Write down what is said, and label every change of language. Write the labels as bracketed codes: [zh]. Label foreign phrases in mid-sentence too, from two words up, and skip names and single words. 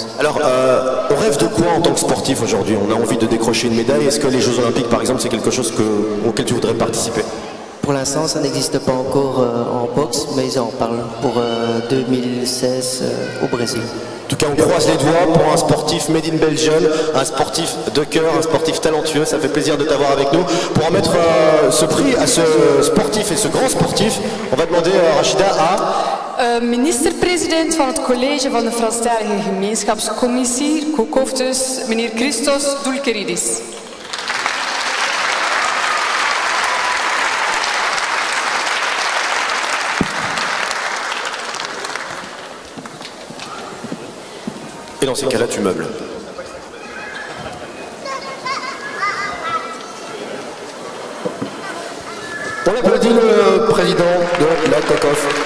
[fr] Alors, on rêve de quoi en tant que sportif aujourd'hui? On a envie de décrocher une médaille. Est-ce que les Jeux Olympiques, par exemple, c'est quelque chose auquel tu voudrais participer? Pour l'instant, ça n'existe pas encore en boxe, mais ils en parlent pour 2016 au Brésil. En tout cas, on croise les doigts pour un sportif [en] made in Belgium, [fr] un sportif de cœur, un sportif talentueux. Ça fait plaisir de t'avoir avec nous. Pour remettre ce prix à ce sportif et ce grand sportif, on va demander Rachida à... [nl] Minister-president van het college van de Franstalige Gemeenschapscommissie, Kokoftus, meneer Christos Doulkeridis. [fr] Et dans ces cas-là, tu meubles. On applaudit le président de la COCOF.